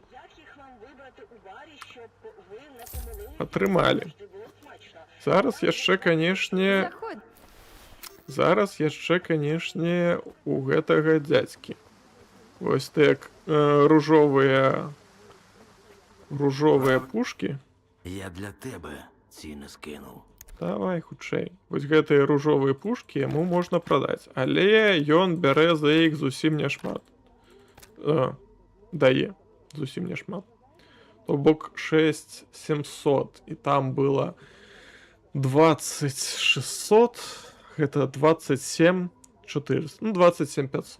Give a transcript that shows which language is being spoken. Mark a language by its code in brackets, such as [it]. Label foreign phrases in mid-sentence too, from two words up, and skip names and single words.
[be] Атрымалі. Зараз яшчэ, канешне, Заходь. у гэтага дзядзькі. Вось так ружовыя пушкі. [uk] Я для тебе ціни скинув. [be] Давай хутчэй. Вось гэтыя ружовыя пушкі яму можна прадаць, але ён бярэ за іх зусім няшмат. Дае зусім няшмат. То бок 6700, і там было 20600, гэта 27400, ну 27500.